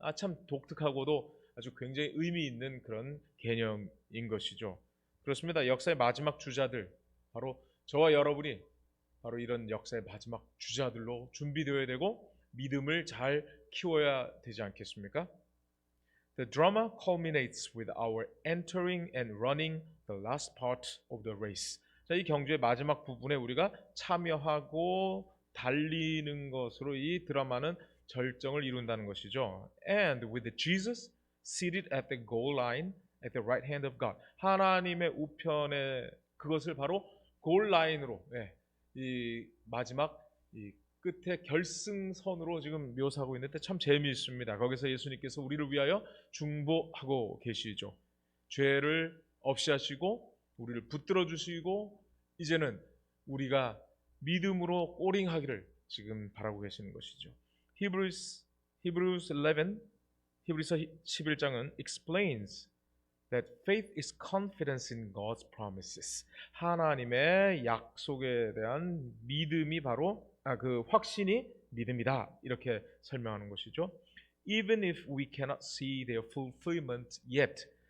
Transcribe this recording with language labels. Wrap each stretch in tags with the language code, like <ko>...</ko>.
<ko>참 독특하고도 아주 굉장히 의미 있는 그런 개념인 것이죠. 그렇습니다. 역사의 마지막 주자들, 바로 저와 여러분이 바로 이런 역사의 마지막 주자들로 준비되어야 되고 믿음을 잘 키워야 되지 않겠습니까?</ko> <en>The drama culminates with our entering and running the last part of the race.</en> <ko>자, 이 경주의 마지막 부분에 우리가 참여하고 달리는 것으로 이 드라마는 절정을 이룬다는 것이죠.</ko> <en>And with Jesus seated at the goal line at the right hand of God.</en> <ko>하나님의 우편에 그것을 바로 골 라인으로, 이 마지막 이 끝에 결승선으로 지금 묘사하고 있는데 참 재미있습니다. 거기서 예수님께서 우리를 위하여 중보하고 계시죠. 죄를 없이 하시고 우리를 붙들어 주시고 이제는 우리가 믿음으로 꼬링하기를 지금 바라고 계시는 것이죠.</ko> <en>Hebrews 11,</en> <ko>히브리서 11장은</ko> <en>explains that faith is confidence in God's promises.</en> <ko>하나님의 약속에 대한 믿음이 바로 그 확신이 믿음이다. 이렇게 설명하는 것이죠.</ko> <en>Even if we cannot see their fulfillment yet.</en>